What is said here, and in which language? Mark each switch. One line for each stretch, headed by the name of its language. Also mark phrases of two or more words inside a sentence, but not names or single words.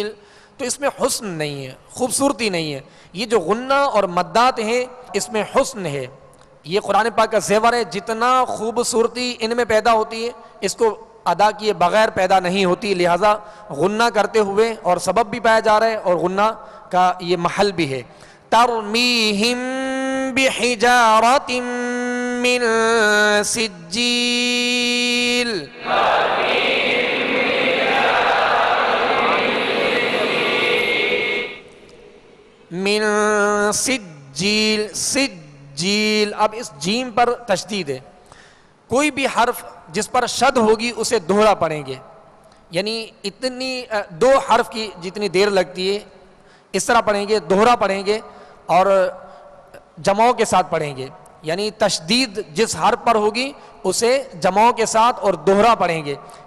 Urdu: تو اس میں حسن نہیں ہے، خوبصورتی نہیں ہے. یہ جو غنہ اور مدات ہیں اس میں حسن ہے، یہ قرآن پاک کا زیور ہے. جتنا خوبصورتی ان میں پیدا ہوتی ہے اس کو ادا کیے بغیر پیدا نہیں ہوتی. لہٰذا غنہ کرتے ہوئے اور سبب بھی پایا جا رہا ہے اور غنہ کا یہ محل بھی ہے.
Arabic: ترمیہم بحجارۃ من سجیل، من سجیل. سجیل،
Urdu: اب اس جیم پر تشدید ہے. کوئی بھی حرف جس پر شد ہوگی اسے دوہرا پڑھیں گے، یعنی اتنی دو حرف کی جتنی دیر لگتی ہے اس طرح پڑھیں گے، دوہرا پڑھیں گے اور جمعوں کے ساتھ پڑھیں گے. یعنی تشدید جس حرف پر ہوگی اسے جمعوں کے ساتھ اور دوہرا پڑھیں گے.